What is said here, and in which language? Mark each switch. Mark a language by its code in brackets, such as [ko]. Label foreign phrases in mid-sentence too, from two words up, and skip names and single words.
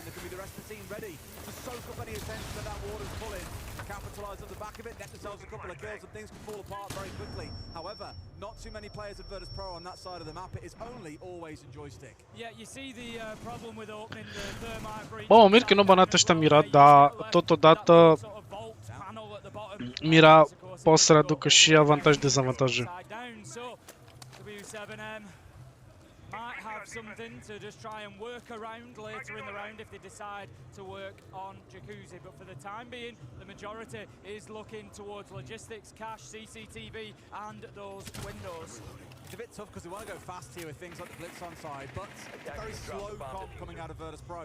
[en] There can be the rest of the team ready to soak up any attention that Warden's pulling, capitalise on the back of it, net themselves a couple of kills, and things can fall apart very quickly. However, not too many players of Virtus Pro on that side of the map. It is only always in joystick. Yeah, you see the problem with opening the thermite breach. [ro] Bă, mir că nu banat ăștia Mira, dar totodată Mira poate să readucă și avantaje-dezavantaje. [en] W7M might have something to just try and work around later in the round if they decide to work on Jacuzzi. But for the time being, the majority is looking towards logistics, cash, CCTV, and those windows. It's a bit tough because we want to go fast here with things like the Blitz on side, but a very slow comp coming out of Virtus Pro.